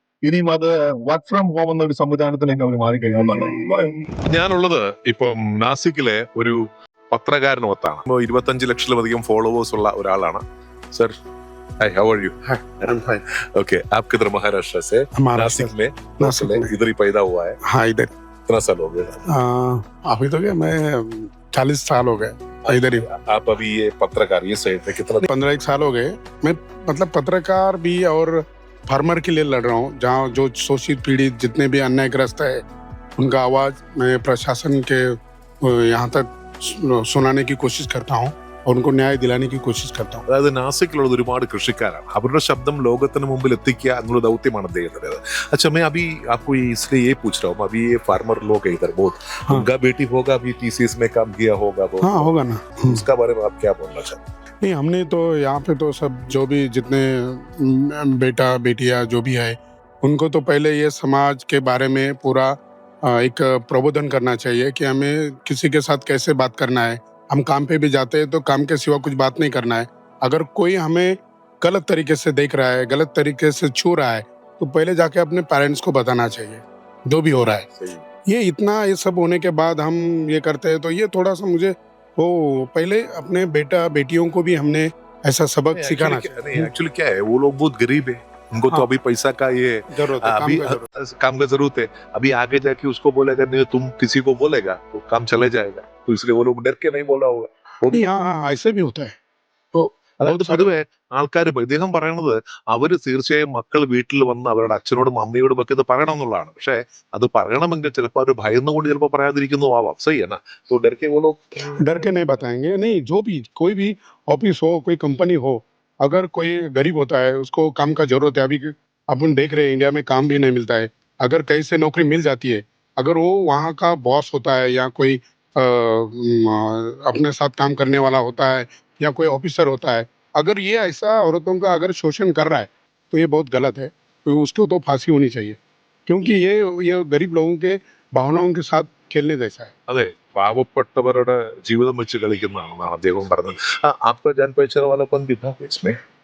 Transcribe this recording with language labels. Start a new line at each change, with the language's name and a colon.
Malayalam: ഇനിയും അത് work from home എന്നൊരു സംവിധാനത്തിലേക്ക് അവർ മാറിക്കഴിഞ്ഞാൽ. ഞാനുള്ളത് ഇപ്പം നാസിക്കിലെ ഒരു പത്രകാരനൊത്താണ്. 25 ലക്ഷത്തിലധികം ഫോളോവേഴ്സ് ഉള്ള ഒരാളാണ്.
Hindi: Sir, hi, how are you? Hi, I am fine. Okay, आप किधर महाराष्ट्र से? नासिक में इधर ही पैदा हुआ है? हाँ, इधर. कितना साल हो गया? अभी तो क्या, मैं 40 साल हो गए इधर ही. आप अभी ये पत्रकार, ये साइड में कितना? 15 साल हो गए. मैं मतलब पत्रकार भी और फार्मर के लिए लड़ रहा हूँ, जहाँ जो शोषित पीड़ित जितने भी अन्यायग्रस्त है उनका आवाज मैं प्रशासन के यहाँ तक सुनाने की कोशिश करता हूँ और उनको न्याय दिलाने की कोशिश करता हूँ.
Malayalam: അതായത് നാസിക്കിലുള്ളത് ഒരുപാട് കൃഷിക്കാരാണ്. അവരുടെ ശബ്ദം ലോകത്തിന് മുമ്പിൽ എത്തിക്കുക എന്നുള്ള ദൗത്യമാണ് അദ്ദേഹത്തിൻ്റെത്.
Hindi: अच्छा, मैं अभी आपको इसलिए ये पूछ रहा हूँ, अभी ये फार्मर लोग है इधर बहुत, उनका बेटी होगा अभी TCS में काम किया होगा वो. हाँ, होगा ना. उसका बारे में आप क्या बोलना चाहते हैं? नहीं, हमने तो यहाँ पे तो सब जो भी जितने बेटा बेटियाँ जो भी है उनको तो पहले ये समाज के बारे में पूरा एक प्रबोधन करना चाहिए कि हमें किसी के साथ कैसे बात करना है. हम काम पे भी जाते हैं तो काम के सिवा कुछ बात नहीं करना है. अगर कोई हमें गलत तरीके से देख रहा है, गलत तरीके से छू रहा है, तो पहले जाके अपने पेरेंट्स को बताना चाहिए जो भी हो रहा है. ये सब होने के बाद हम ये करते हैं, तो ये थोड़ा सा मुझे पहले अपने बेटा बेटियों को भी हमने ऐसा सबक सिखाना चाहिए. एक्चुअली क्या है, वो लोग बहुत गरीब है, उनको तो अभी पैसा का ये अभी काम का जरूरत है. अभी आगे जाके उसको बोलेगा नहीं, तुम किसी को बोलेगा तो काम चले जाएगा, तो इसलिए वो लोग डर के नहीं बोला होगा. हाँ, ऐसे भी होता है. तो
Malayalam: അതായത് പൊതുവെ ആൾക്കാർ ഇദ്ദേഹം പറയണത് അവര് തീർച്ചയായും മക്കൾ വീട്ടിൽ വന്ന് അവരുടെ അച്ഛനോടും അമ്മയോടും ഒക്കെ ഇത് പറയണം എന്നുള്ളതാണ്. പക്ഷെ അത് പറയണമെങ്കിൽ ചിലപ്പോൾ അവർ ഭയന്നുകൊണ്ട് ചിലപ്പോൾ പറയാതിരിക്കുന്നു ആവാം.
Hindi: സही है ना? तो डर के वो लोग डर के नहीं बताएंगे, नहीं जो भी कोई भी ऑफिस हो, कोई कंपनी हो, अगर कोई गरीब होता है उसको काम का जरूरत है, अभी अपन देख रहे हैं इंडिया में काम भी नहीं मिलता है, अगर कहीं से नौकरी मिल जाती है, अगर वो वहाँ का बॉस होता है या कोई अपने साथ काम करने वाला होता है या कोई ऑफिसर होता है, अगर ये ऐसा औरतों का अगर शोषण कर रहा है तो ये बहुत गलत है, तो उसको तो फांसी होनी चाहिए, क्योंकि ये गरीब लोगों के भावनाओं के साथ खेलने जैसा है.
Malayalam: അതെ, പാവപ്പെട്ടവരുടെ ജീവിതം വെച്ച് കളിക്കുന്നതാണ് അദ്ദേഹം പറഞ്ഞത്.
Hindi: आपका जान पहचान वाला कौन भी था इसमें?